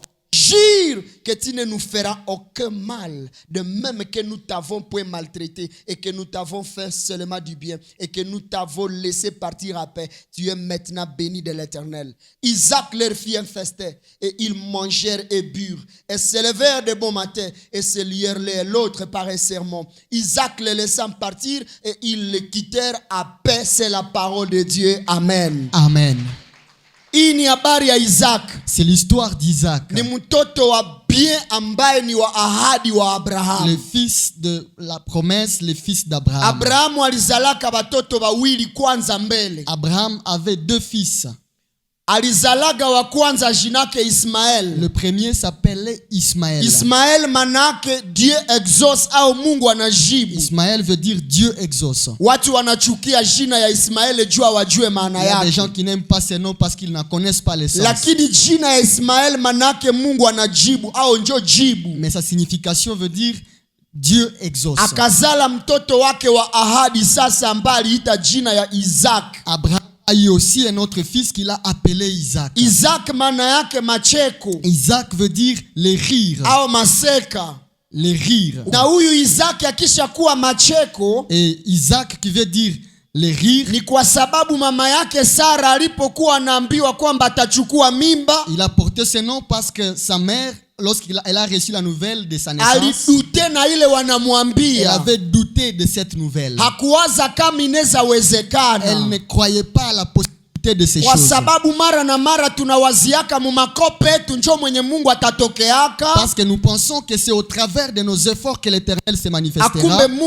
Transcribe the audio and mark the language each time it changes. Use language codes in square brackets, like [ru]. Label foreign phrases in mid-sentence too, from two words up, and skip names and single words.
[fr] Jure que tu ne nous feras aucun mal, de même que nous t'avons point maltraité et que nous t'avons fait seulement du bien et que nous t'avons laissé partir à paix. Tu es maintenant béni de l'Éternel. Isaac leur fit un festin et ils mangèrent et burent et se levèrent de bon matin et se lièrent l'un et l'autre par un serment. Isaac les laissant partir et ils les quittèrent à paix. C'est la parole de Dieu. Amen. Amen. [sw] Ini habari ya Isaac. [fr] C'est l'histoire d'Isaac. [sw] Ni mtoto wa bien ambaye ni wa ahadi wa Abraham. [fr] Le fils de la promesse, le fils d'Abraham. [sw] Abraham alizalaka batoto bawili kwanza mbele. [fr] Abraham avait deux fils. [sw] Alizalaga wa kwanza jinake Ismael. [fr] Le premier s'appelait Ismaël. [sw] Ismael manake [fr] Dieu exauce [sw] au Mungu anajibu. [fr] Ismaël veut dire Dieu exauce. [sw] Watu wanachukia jina ya Ismael jua wajue maana yake. [fr] Il y a des [sw] yake. [fr] gens qui n'aiment pas ce nom parce qu'ils n'en connaissent pas le sens. [sw] Lakini jina ya Ismael manake Mungu anajibu au njo jibu. [fr] Mais sa signification veut dire Dieu exauce. [sw] Akazala mtoto wake wa ahadi sasa ambaye aliita jina ya Isaac. [fr] Abraham a eu aussi un autre fils qu'il a appelé Isaac. [sw] Isaac maana yake macheko. [fr] Isaac veut dire les rires. [sw] Au maseka. [fr] Les rires. [sw] Na huyu Isaac akisha kuwa macheko. [fr] Et Isaac qui veut dire les rires. [sw] Ni kwa sababu mama yake Sara alipokuwa anaambiwa kwamba atachukua mimba. [fr] Il a porté ce nom parce que sa mère, lorsqu'elle a reçu la nouvelle de sa naissance, elle avait douté de cette nouvelle. Elle ne croyait pas à la possibilité de ces choses. Parce que nous pensons que c'est au travers de nos efforts que l'Éternel se manifestera.